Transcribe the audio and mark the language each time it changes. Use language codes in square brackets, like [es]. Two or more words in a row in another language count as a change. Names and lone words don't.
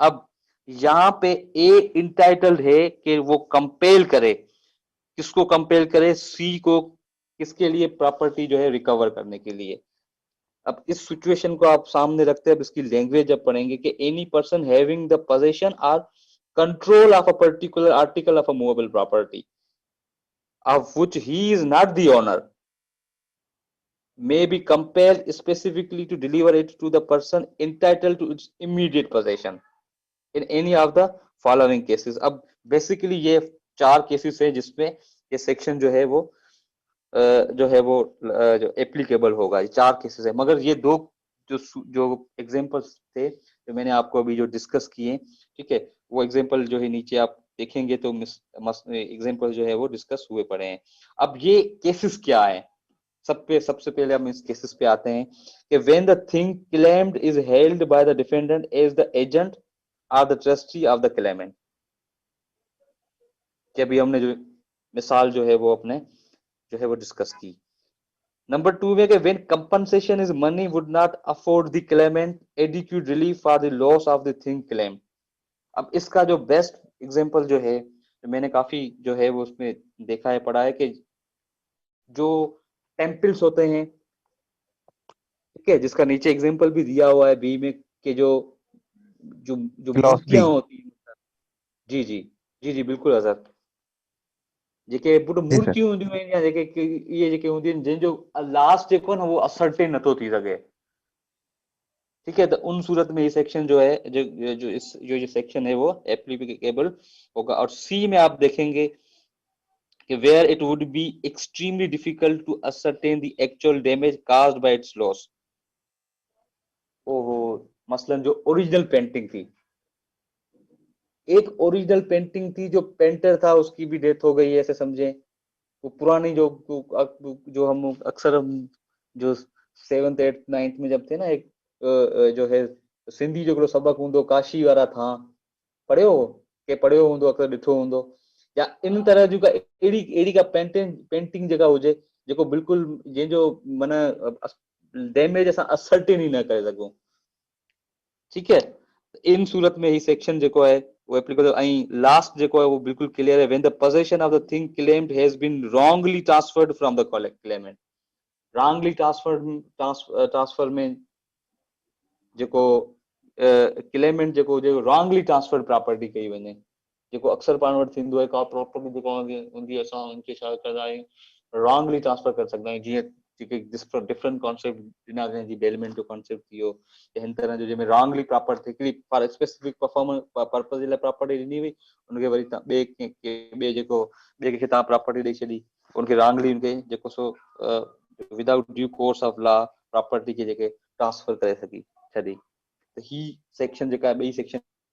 [hi] अब यहाँ पे ए इंटाइटल्ड है कि वो कंपेल करे, किसको कंपेल करे, सी को, किसके लिए, प्रॉपर्टी जो है रिकवर करने के लिए। अब इस सिचुएशन को आप सामने रखते हैं, अब इसकी लैंग्वेज जब पढ़ेंगे कि [en] any person having the position or control of a particular article of a movable property of which he is not the owner may be compelled specifically to deliver it to the person entitled to its immediate possession in any of the following cases। [hi] अब बेसिकली ये 4 केसेस है जिसमें ये सेक्शन जो है वो जो एप्लीकेबल होगा। ये 4 केसेस है, मगर ये दो जो एग्जांपल्स थे जो मैंने आपको अभी जो डिस्कस किए, ठीक है, वो एग्जांपल जो है नीचे आप देखेंगे तो एग्जांपल जो है वो डिस्कस हुए पड़े हैं। अब ये केसेस क्या है, सबसे पहले हम इस केसेस पे आते हैं कि [en] when the thing claimed is held by the defendant as the agent or the trustee of the claimant. [hi] कि अभी हमने जो मिसाल जो है वो अपने जो है वो डिस्कस की। नंबर 2 में कि [en] when compensation in money would not afford the claimant adequate relief for the loss of the thing claim. [hi] अब इसका जो बेस्ट एग्जांपल जो है, जो मैंने काफी जो है वो उसमें देखा है, पढ़ा है कि जो टेम्पल्स होते हैं, ठीक है, जिसका नीचे एग्जांपल भी दिया हुआ है बी में, कि जो जो जो फिलोसफी। मूर्तियां होती हैं। जी जी, जी जी बिल्कुल आजाद। जेके पुट जी सर। [sd] मूर्तियूं हूंदियूं आहिनि या इहे जेके हूंदियूं आहिनि जंहिंजो लास्ट जेको न वो असरटेन नथो थी सघे। [hi] ठीक है, तो उन सूरत में ये सेक्शन जो है, जो सेक्शन है वो एप्लीकेबल होगा। और सी में आप देखेंगे कि [en] where it would be extremely difficult to ascertain the actual damage caused by its loss. [hi] ओहो, मसलन जो [en] original painting [hi] थी, एक [en] original painting [hi] थी, जो पेंटर था उसकी भी डेथ हो गई है, ऐसे समझे। वो पुरानी जो हम अक्सर हम जो 7th 8th 9th में जब थे ना, एक जो है [sd] सिंधी जो सबक हूंदो काशी वारा था, पढ़ियो पढ़ियो हूंदो, अक्सर ॾिठो हूंदो। या इन तरह जूं का अहिड़ी अहिड़ी का पेंटिंग जेका हुजे जेको बिल्कुलु जंहिंजो माना डैमेज असां असरटेन ई न करे सघूं। ठीक है, इन सूरत में ही सेक्शन जेको है वो एप्लीकेबल। ऐं लास्ट जेको है वो बिल्कुलु क्लियर है, [en] when the possession of the thing claimed has been wrongly transferred from the claimant. wrongly transfer [sd] में जेको क्लेमेंट जेको हुजे [en] wrongly transfer property [sd] कई वञे, जेको अक्सर पाण वटि थींदो आहे, का प्रॉपर्टी जेको हूंदी आहे असां उनखे छा कंदा आहियूं, [en] wrongly transfer [sd] करे सघंदा आहियूं। जीअं जेके डिफरेंट कॉन्सेप्ट ॾिना अथई, जीअं बेलमेंट जो कॉन्सेप्ट थी वियो, या हिन तरह जो जंहिंमें [en] wrongly property [sd] हिकिड़ी [en] for specific performance purpose [sd] जे लाइ प्रॉपर्टी ॾिनी हुई, उनखे वरी तव्हां ॿिए कंहिंखे तव्हां प्रॉपर्टी ॾेई छॾी, उनखे रॉन्गली उनखे जेको सो [en] without due course of law [sd] प्रॉपर्टी खे जेके ट्रांसफर करे छॾी। त ही सेक्शन जेका ॿई सेक्शन